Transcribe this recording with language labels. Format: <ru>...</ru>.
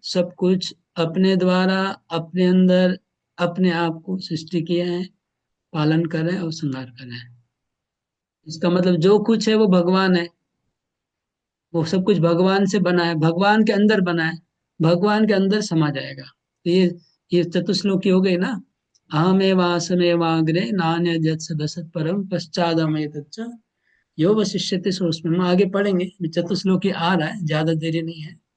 <hi>सब कुछ अपने द्वारा अपने अंदर अपने आप को सृष्टि किए हैं, पालन कर रहे हैं और संहार कर रहे हैं। इसका मतलब जो कुछ है वो भगवान है, वो सब कुछ भगवान से बना है, भगवान के अंदर बना है, भगवान के अंदर समा जाएगा। तो ये चतुश्लोकी हो गई ना।</hi> <sa>अहमेवासमेवाग्रे नान्यद्यत् सदसत् परम पश्चादमैतच्च यो वशिष्यते सोऽस्मिन्।</sa> <hi>हम आगे पढ़ेंगे, अभी चतुश्लोकी आ रहा है, ज्यादा देरी नहीं है।</hi>